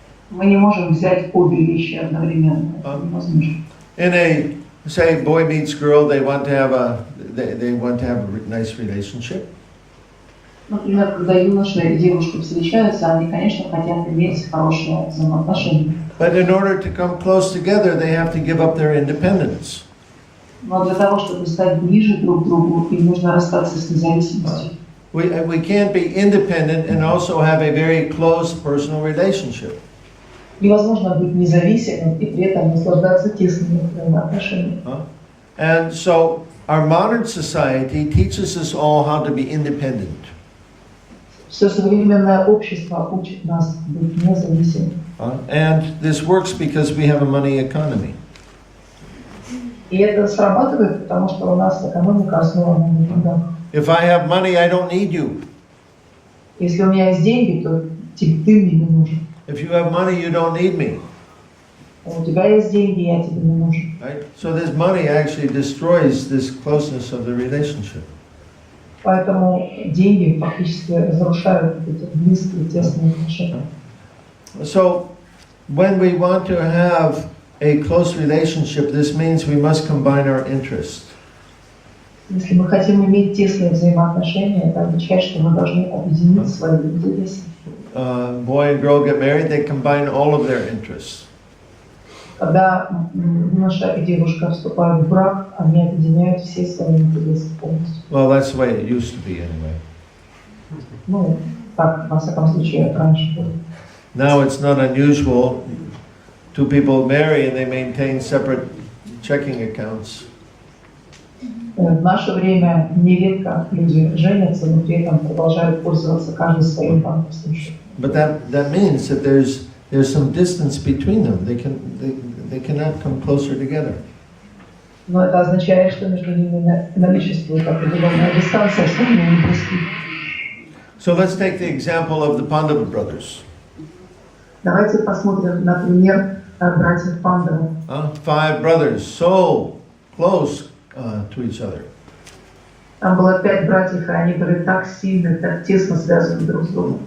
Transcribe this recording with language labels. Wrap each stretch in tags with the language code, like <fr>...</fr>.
<ru>Мы не можем взять обе вещи одновременно. Это невозможно.</ru> <en>In a, say, boy meets girl, they want to have a nice relationship.</en> <ru>Например, когда юноша и девушка встречаются, они, конечно, хотят иметь хорошие взаимоотношения.</ru> <en>But in order to come close together, they have to give up their independence.</en> <ru>Но для того, чтобы стать ближе друг к другу, им нужно расстаться с независимостью.</ru> <en>We can't be independent and also have a very close personal relationship.</en> <ru>Невозможно быть независимым и при этом наслаждаться тесными взаимоотношениями.</ru> <en>And so our modern society teaches us all how to be independent.</en> <ru>Все современное общество учит нас быть независимыми.</ru> <en>And this works because we have a money economy.</en> <ru>И это срабатывает, потому что у нас экономика основана на деньгах.</ru> <en>If I have money, I don't need you.</en> <ru>Если у меня есть деньги, то ты мне не нужен.</ru> <en>If you have money, you don't need me.</en> <ru>У тебя есть деньги, я тебе не нужен.</ru> <en>Right? So this money actually destroys this closeness of the relationship.</en> <ru>Поэтому деньги фактически разрушают эти близкие, тесные отношения.</ru> <en>So when we want to have a close relationship, this means we must combine our interests.</en> <ru>Если мы хотим иметь тесные взаимоотношения, это означает, что мы должны объединить свои интересы.</ru> <en>Boy and girl get married, they combine all of their interests.</en> <ru>Когда юноша и девушка вступают в брак, они объединяют все свои интересы полностью.</ru> <en>Well, that's the way it used to be anyway.</en> <ru>Ну, так, во всяком случае, раньше было.</ru> <en>Now it's not unusual. Two people marry and they maintain separate checking accounts.</en> <ru>В наше время нередко люди женятся, но при этом продолжают пользоваться каждый своим банковским счетом.</ru> <en>But that means that there's some distance between them. They cannot come closer together.</en> <ru>Но это означает, что между ними наличествует определенная дистанция, что они не близки.</ru> <en>So let's take the example of the Pandava brothers.</en> <ru>Давайте посмотрим, например, братьев Пандавов.</ru> <en>5 brothers, so close to each other.</en> <ru>Там было 5 братьев, и они были так сильно, так тесно связаны друг с другом.</ru>